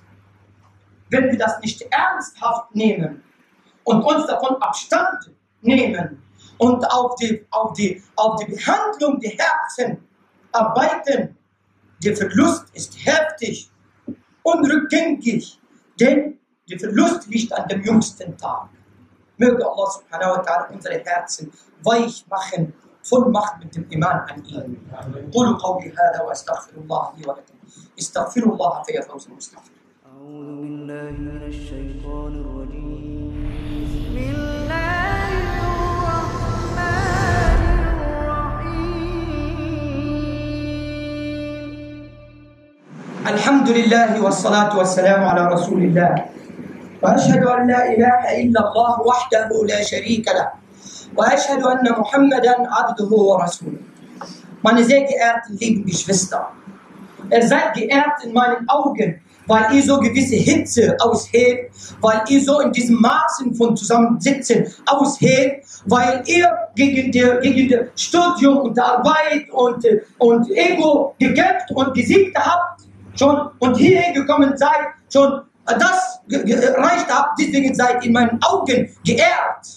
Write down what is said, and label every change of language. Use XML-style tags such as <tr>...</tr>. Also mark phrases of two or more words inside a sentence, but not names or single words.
<de>Wenn wir das nicht ernsthaft nehmen und uns davon Abstand nehmen und auf die Behandlung der Herzen arbeiten, der Verlust ist heftig, unrückgängig, denn der Verlust liegt an dem jüngsten Tag. Möge Allah</de> <ar>سبحانه وتعالى</ar> <de>unsere Herzen weich machen, voll machen mit dem Iman an ihn.</de> <ar>قولوا قولي هذا واستغفر الله لي ولكم استغفروا الله فيا فوز المستغفر. أعوذ بالله من الشيطان الرجيم. بسم الله الرحمن الرحيم. الحمد لله والصلاة والسلام على رسول الله. وأشهد أن لا إله إلا الله وحده لا شريك له وأشهد أن محمدا عبده ورسوله.</ar> <de>Meine sehr geehrten lieben Geschwister, ihr seid geehrt in meinen Augen, weil ihr so gewisse Hitze aushält, weil ihr so in diesem Maßen von Zusammensitzen aushält, weil ihr gegen das Studium und die Arbeit und Ego gekämpft und gesiegt habt schon und hierher gekommen seid, schon das reicht ab, deswegen seid in meinen Augen geehrt.</de>